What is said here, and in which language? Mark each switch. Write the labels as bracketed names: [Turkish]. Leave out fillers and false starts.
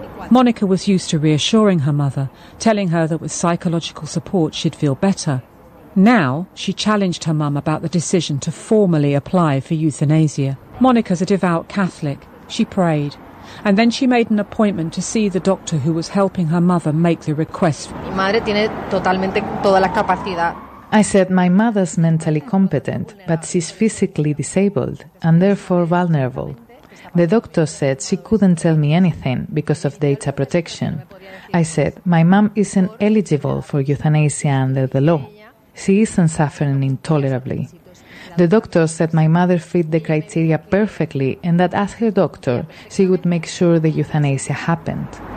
[English] Monica was used to reassuring her mother, telling her that with psychological support she'd feel better. Now, she challenged her mum about the decision to formally apply for euthanasia. Monica's a devout Catholic. She prayed. And then she made an appointment to see the doctor who was helping her mother make the request. [Spanish] Mi madre tiene totalmente toda la capacidad. [English] I said, my mother's mentally competent, but she's physically disabled and therefore vulnerable. The doctor said she couldn't tell me anything because of data protection. I said, my mom isn't eligible for euthanasia under the law. She isn't suffering intolerably. The doctor said my mother fit the criteria perfectly and that as her doctor, she would make sure the euthanasia happened.